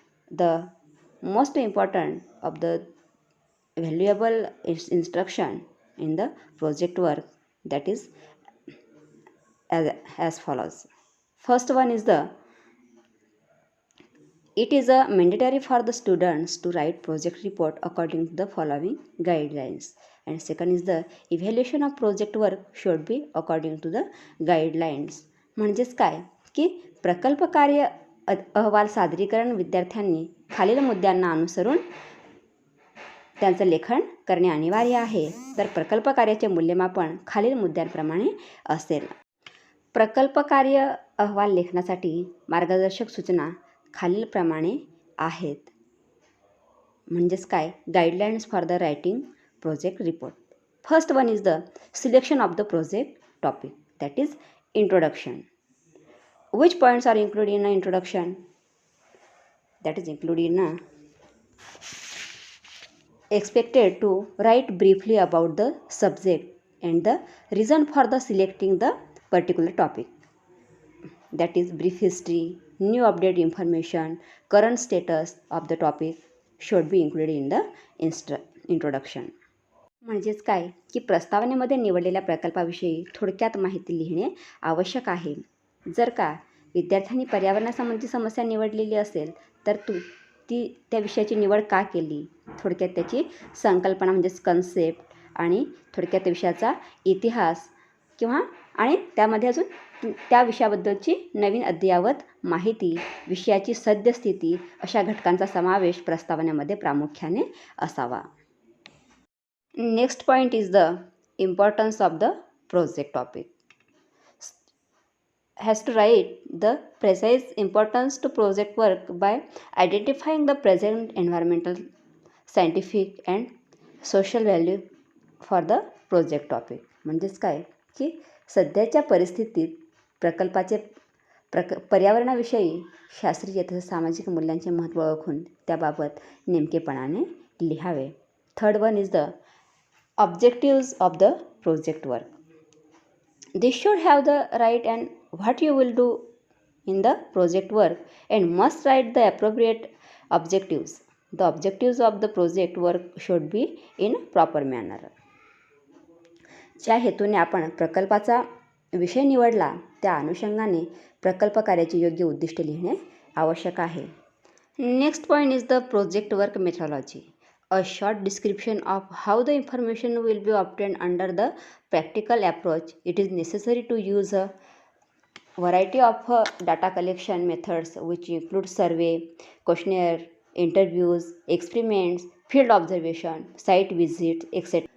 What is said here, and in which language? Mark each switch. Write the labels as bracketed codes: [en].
[en] The most important of the valuable instruction in the project work, that is as follows. First one is it is a mandatory for the students to write project report according to the following guidelines. And second is the evaluation of project work should be according to the guidelines. [mr] म्हणजेच काय की प्रकल्प कार्य अहवाल सादरीकरण विद्यार्थ्यांनी खालील मुद्द्यांना अनुसरून त्यांचं लेखन करणे अनिवार्य आहे. तर प्रकल्प कार्याचे मूल्यमापन खालील मुद्द्यांप्रमाणे असेल. प्रकल्प कार्य अहवाल लेखनासाठी मार्गदर्शक सूचना खालीलप्रमाणे आहेत. म्हणजेच काय [en] Guidelines for the writing project report. First one is the selection of the project topic, that is introduction. Which points are included in a introduction? That is included in a expected to write briefly about the subject and the reason for the selecting the particular topic. That is brief history, new update information, current status of the topic should be included in the introduction. [mr] म्हणजेच काय की प्रस्तावनेमध्ये निवडलेल्या प्रकल्पाविषयी थोडक्यात माहिती लिहिणे आवश्यक आहे. जर का विद्यार्थ्यांनी पर्यावरणासंबंधी समस्या निवडलेली असेल तर त्या विषयाची निवड का केली, थोडक्यात त्याची संकल्पना म्हणजेच कन्सेप्ट आणि थोडक्यात त्या विषयाचा इतिहास किंवा आणि त्यामध्ये अजून त्या विषयाबद्दलची नवीन अद्ययावत माहिती, विषयाची सद्यस्थिती अशा घटकांचा समावेश प्रस्तावनेमध्ये प्रामुख्याने असावा. [en] Next point is the importance of the project topic. has to write the precise importance to project work by identifying the present environmental, scientific and social value for the project topic. [mr] म्हणजेच काय की सध्याच्या परिस्थितीत प्रकल्पाचे पर्यावरणाविषयी शास्त्रीय तसेच सामाजिक मूल्यांचे महत्त्व ओळखून त्याबाबत नेमकेपणाने लिहावे. [en] Third one is the objectives of the project work. This should have the right and what you will do in the project work and must write the appropriate objectives. The objectives of the project work should be in proper manner. [mr] ज्या हेतूने आपण प्रकल्पाचा विषय निवडला त्या अनुषंगाने प्रकल्प कार्याची योग्य उद्दिष्टे लिहिणे आवश्यक आहे. [en] Next point is the project work methodology. A short description of how the information will be obtained under the practical approach. It is necessary to use a variety of data collection methods which include survey, questionnaire, interviews, experiments, field observation, site visits, etc.